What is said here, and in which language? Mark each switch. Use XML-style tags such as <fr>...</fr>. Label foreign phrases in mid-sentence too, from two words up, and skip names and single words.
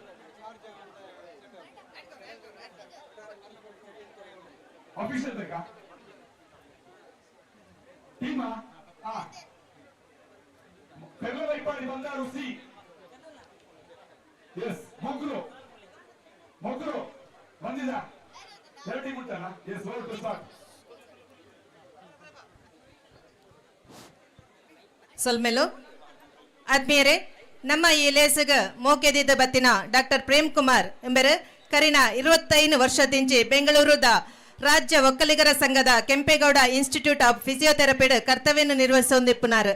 <kn>ಆಫೀಸರ್ ಬೇಕಾ ಟೀಮಾ? ಕರ್ಲವೈಪಾಡಿ ಬಂದಾರು ಸಿ. ಎಸ್ ಮೊಗ್ರು ಬಂದಿದ ಎರಡು ಟೀಮ್ ಉಂಟಲ್ಲ.</kn> <en>yes over to start.</en> <tcy>ಸೊಲ್ಮೆಲು ಆದ್ಮೇಲೆ ನಮ್ಮ ಈ ಲೇಸಗ ಮೋಕೆದಿದ್ದ ಬತ್ತಿನ ಡಾಕ್ಟರ್ ಪ್ರೇಮ್ ಕುಮಾರ್ ಎಂಬರು ಕರಿನ 25 ವರ್ಷದಿಂಚಿ ಬೆಂಗಳೂರುದ ರಾಜ್ಯ ಒಕ್ಕಲಿಗರ ಸಂಘದ ಕೆಂಪೇಗೌಡ ಇನ್ಸ್ಟಿಟ್ಯೂಟ್ ಆಫ್ ಫಿಸಿಯೋಥೆರಪಿಡ್ ಕರ್ತವ್ಯ ನಿರ್ವಹಿಸೊಂದಿಪ್ಪುನಾರು.</tcy>